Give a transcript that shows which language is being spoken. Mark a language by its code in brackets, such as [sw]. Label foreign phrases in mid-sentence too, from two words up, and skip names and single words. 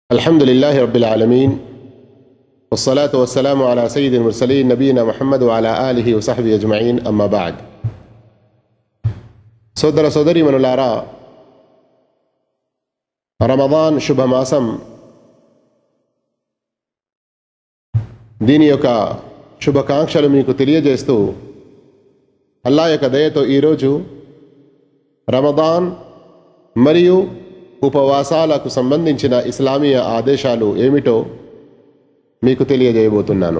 [ar] الحمد لله رب العالمين والصلاة والسلام على سيد المرسلين نبينا محمد وعلى آله وصحبه أجمعين أما بعد. [te] సోదర సోదరీమణులారా, రమదాన్ శుభమాసం, దీని యొక్క శుభాకాంక్షలు మీకు తెలియజేస్తూ అల్లాహ్ యొక్క దయతో ఈరోజు రమదాన్ మరియు ఉపవాసాలకు సంబంధించిన ఇస్లామీయ ఆదేశాలు ఏమిటో మీకు తెలియజేయబోతున్నాను.